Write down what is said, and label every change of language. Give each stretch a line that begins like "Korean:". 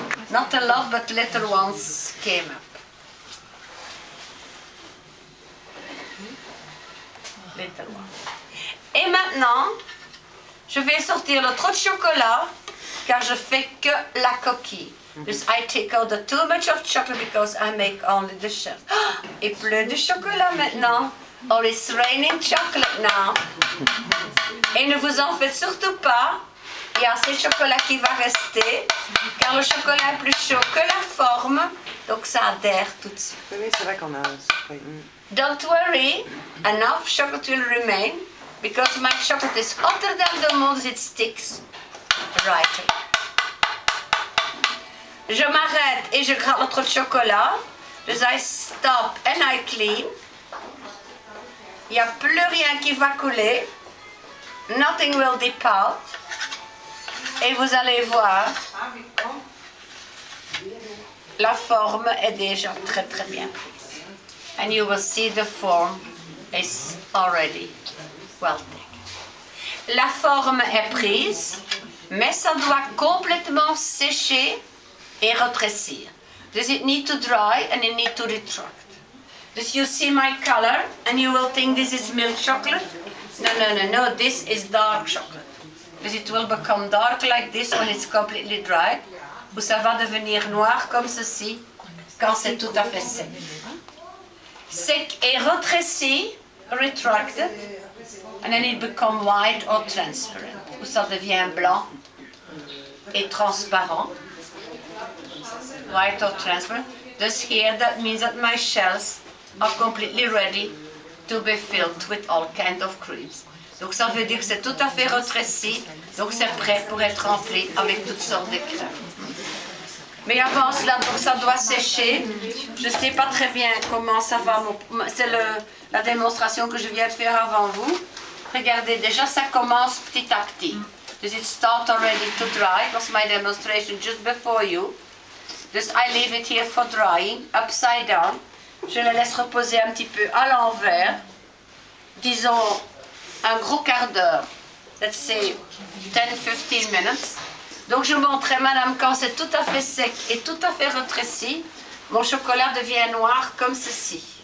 English: Not a lot, but little ones came up. Little ones.
French: Et maintenant, je vais sortir le trop de chocolat, car je fais que la coquille.
English: Dus I take out the too much of chocolate because I make only the shell.
French: Il pleut du chocolat maintenant.
English: Oh, it's raining chocolate now.
French: Et ne vous en faites surtout pas. Il y a assez de chocolat qui va rester, car le chocolat est plus chaud que la forme, donc ça adhère tout de suite. Oui, c'est vrai qu'on a...
English: Don't worry, enough chocolate will remain, because my chocolate is hotter than the mold, it sticks right.
French: Je m'arrête et je gratte notre chocolat.
English: Dus I stop and I clean.
French: Il n'y a plus rien qui va couler.
English: Nothing will dip out.
French: Et vous allez voir, la forme est déjà très très bien prise.
English: And you will see the form is already well taken.
French: La forme est prise, mais ça doit complètement sécher et rétrécir.
English: Does it need to dry and it need to retract? Does you see my color and you will think this is milk chocolate? No, this is dark chocolate. Because it will become dark like this when it's completely dry.
French: Ou ça va devenir noir comme ceci quand c'est tout à fait sec. Sec et rétréci,
English: retracted, and then it becomes white or transparent.
French: Ou ça devient blanc et transparent.
English: White or transparent. Thus here that means that my shells are completely ready to be filled with all kinds of creams.
French: Donc ça veut dire que c'est tout à fait rétréci, donc c'est prêt pour être rempli avec toutes sortes de crèmes. Mais avant cela, donc ça doit sécher. Je ne sais pas très bien comment ça va. C'est la démonstration que je viens de faire avant vous. Regardez, déjà ça commence petit à petit.
English: Does it start already to dry? It was my demonstration just before you. Dus I leave it here for drying, upside down.
French: Je le laisse reposer un petit peu à l'envers. Disons un gros quart d'heure.
English: Let's say 10-15 minutes.
French: Donc je montrerai, madame, quand c'est tout à fait sec et tout à fait rétréci, mon chocolat devient noir comme ceci.